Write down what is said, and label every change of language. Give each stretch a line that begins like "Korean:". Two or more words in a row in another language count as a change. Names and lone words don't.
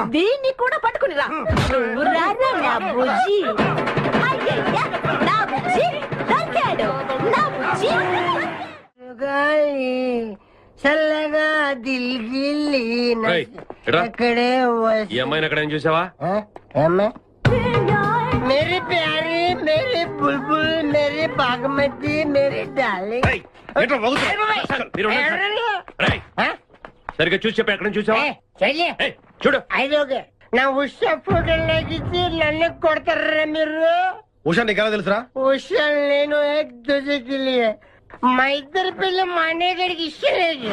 Telugu: దీన్ని కూడా పట్టుకుని రా. నువ్వు రారా నా బుజ్జి. అయ్యయ్యా నా బుజ్జి దొరికాడు, నా బుజ్జి. చల్లగా దిల్గిల్లి అక్కడే ఈ అమ్మాయిని అక్కడ ఏం చూసావా?
Hindi: मेरी प्यारी, मेरी बुलबुल, मेरी बागमती, मेरी डार्लिंग.
Telugu: సరిగ్గా చూసి చెప్పి ఎక్కడ చూసావా? చూడు, ఐదోగే నా ఉషా ఫోటోలు లాగిచ్చి నన్ను కొడతారా మీరు? ఉషా నీకు ఎలా తెలుసురా? ఉషా నేను ఏక్ దూజేకి లియే. మా ఇద్దరి పిల్ల మా అన్నయ్య గడికి ఇష్టం లేదు.